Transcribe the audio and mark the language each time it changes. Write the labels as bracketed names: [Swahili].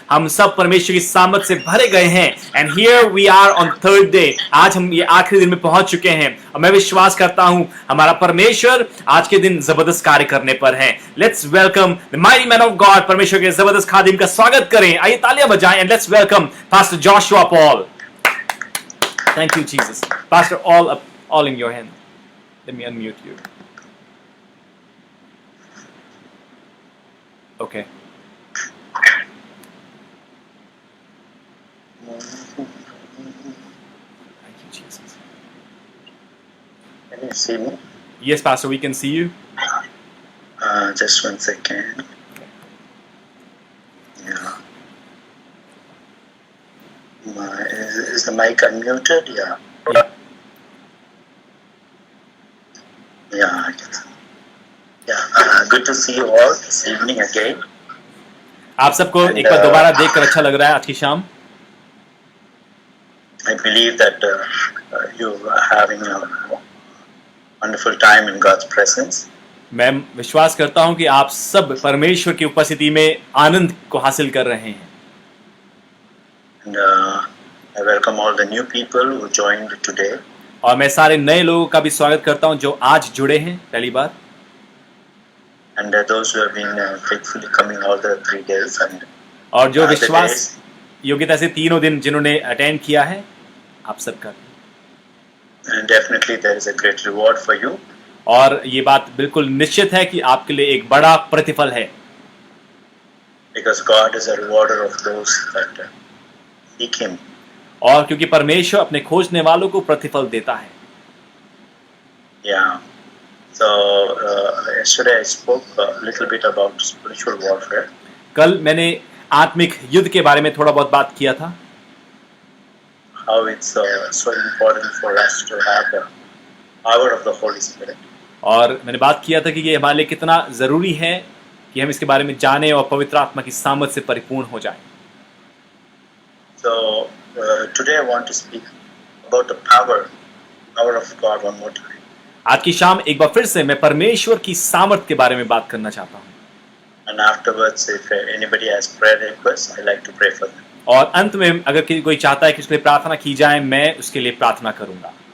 [Hindi] हम सब परमेश्वर की सामर्थ से भरे गए हैं। [English] And here we are on third day. [Hindi] आज हम ये आखिरी दिन में पहुंच चुके हैं और मैं विश्वास करता हूं हमारा परमेश्वर आज के दिन जबरदस्त कार्य करने पर है। [English] let's welcome the mighty man of God, [Hindi] परमेश्वर के जबरदस्त खादिम का स्वागत करें। आइए तालियां बजाएं [English] And let's welcome pastor Joshua Paul. Thank you Jesus. Pastor all in your hand. Let me unmute you. Okay. Thank you, Jesus. Can you see me? Yes, Pastor, we can see you. Just 1 second. Yeah. Is the mic unmuted? Yeah. Yeah. Yeah, I can see. Yeah. Good to see you all this evening again. [Hindi] आप सबको एक बार दोबारा देखकर अच्छा लग रहा है आज की शाम। [English] I believe that you are having a wonderful time in God's presence. [Hindi] मैं विश्वास करता हूं कि आप सब परमेश्वर की उपस्थिति में आनंद को हासिल कर रहे हैं। [English] And I welcome all the new people who joined today. [Hindi] और मैं सारे नए लोगों का भी स्वागत करता हूं जो आज जुड़े हैं पहली बार। [English] And those who have been faithfully coming all the 3 days. And [Hindi] और जो [English] the [Hindi] विश्वास [English] days, [Hindi] योग्यता से 3 दिन जिन्होंने अटेंड किया है, आप सबका। [English] and definitely there is a great reward for you. [Hindi] और ये बात बिल्कुल निश्चित है कि आपके लिए एक बड़ा प्रतिफल है, [English] Because God is a rewarder of those that seek Him. [Hindi] और क्योंकि परमेश्वर अपने खोजने वालों को प्रतिफल देता है। [English] Yeah. So yesterday I spoke a little bit about spiritual warfare. [Hindi] कल मैंने आत्मिक युद्ध के बारे में थोड़ा बहुत बात किया था, [English] How it's so important for us to have the power of the Holy Spirit. [Hindi] और मैंने बात किया था कि ये हमारे लिए कितना ज़रूरी है कि हम इसके बारे में जानें और पवित्र आत्मा की सामर्थ से परिपूर्ण हो जाएं। [English] So today I want to speak about the power of God one more time. [Hindi] आज की शाम एक बार फिर से मैं परमेश्वर की सामर्थ के बारे में बात करना चाहता हूँ, [English] And afterwards, if anybody has prayer requests, I like to pray for them. [Hindi] और अंत में अगर कोई चाहता है कि उसके लिए प्रार्थना की जाए, मैं उसके लिए प्रार्थना करूंगा।